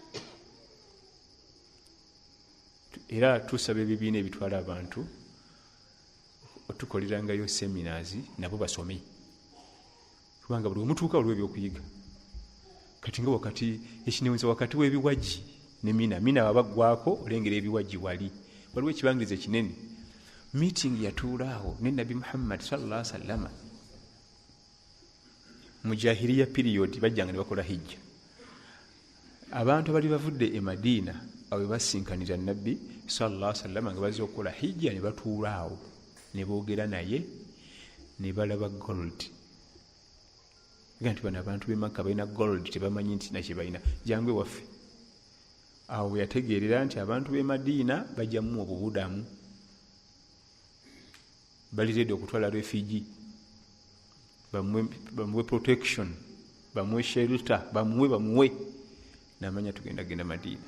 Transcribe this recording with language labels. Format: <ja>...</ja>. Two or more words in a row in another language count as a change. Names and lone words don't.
<lg>Era tusaba ebibiina ebitwala abantu otukolerangayo seminars nabo basome, kubanga buli omutuuka waliwo ebyokuyiga. Kati nga wakati ekinewunza wakati w'ebiwagi ne mina wabaggwako olengera ebiwagi waliwo ekibangiriza kinene. Meeting yatuulaawo ne Nabi Muhammad</lg> <ar>صلى الله عليه وسلم</ar> <lg>mu jahiliya period, bajjanga ne bakola hijja. Abantu abali bavudde e Madiina awe basinkanira Nabbi</lg> <ar>صلى الله عليه وسلم</ar> <lg>nga bazze okukola hijja ne batuulaawo ne boogera naye ne balaba gold. Nti bano abantu b'e Makka balina gold, tebamanyi nti nakye balina. Jangwe waffe awo yategeerera nti abantu b'e Madiina bajjamu obubudamu, bali ready okutwala refugee, bamuwe protection, bamuwe shelter, bamuwe n'amanya tugenda Madiina.</lg>